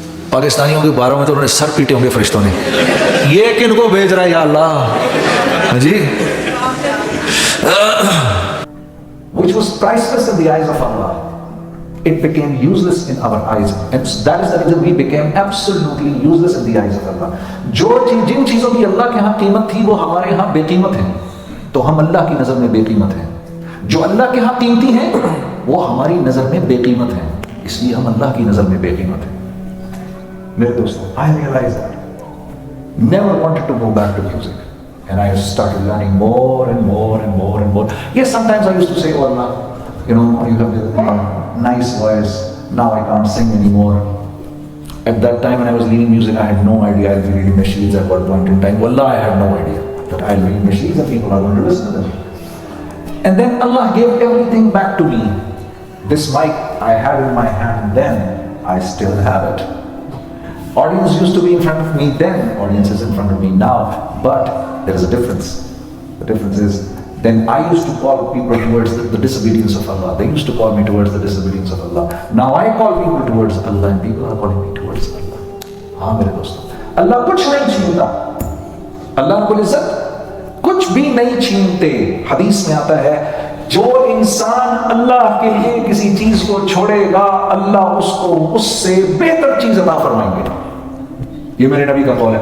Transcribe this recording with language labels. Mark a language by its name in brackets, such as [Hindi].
[Urdu] پاکستانیوں کے باروں میں تو انہوں نے سر پیٹے ہوں گے فرشتوں نے، یہ کن کو بھیج رہا ہے یا اللہ جی۔ [English] Which was priceless in the eyes of Allah, it became useless in our eyes, and that is the reason we became absolutely useless in the eyes of Allah. [Urdu] جن چیزوں کی اللہ کے ہاں قیمت تھی وہ ہمارے ہاں بے قیمت ہیں، تو ہم اللہ کی نظر میں بے قیمت ہیں، جو اللہ کے ہاں قیمتی ہیں وہ ہماری نظر میں بے قیمت ہیں۔ اس لیے ہم اللہ کی نظر میں بے قیمت ہیں. میرے دوستوں, [English] I realized that. Never wanted to go back to music. And I started learning more and more and more and more. Yes, sometimes I used to say, oh Allah, you have a nice voice. Now I can't sing anymore. At that time when I was leading music, I had no idea I'll be leading nasheeds at one point in time. Wallah, I had no idea that I'll be leading nasheeds and people are going to listen to them. And then Allah gave everything back to me. This mic I had in my hand then, I still have it. Audience used to be in front of me then, audience is in front of me now, but there is a difference. The difference is, then I used to call people towards the disobedience of Allah. They used to call me towards the disobedience of Allah. Now I call people towards Allah and people are calling me towards Allah. [Urdu] ہاں میرے دوستوں, اللہ کچھ نہیں چھینتا. اللہ رب العزت کچھ بھی نہیں چھینتے. حدیث میں آتا ہے, جو انسان اللہ کے لیے کسی چیز کو چھوڑے گا, اللہ اس کو اس سے بہتر چیز عطا فرمائیں گے. یہ میرے نبی کا قول ہے.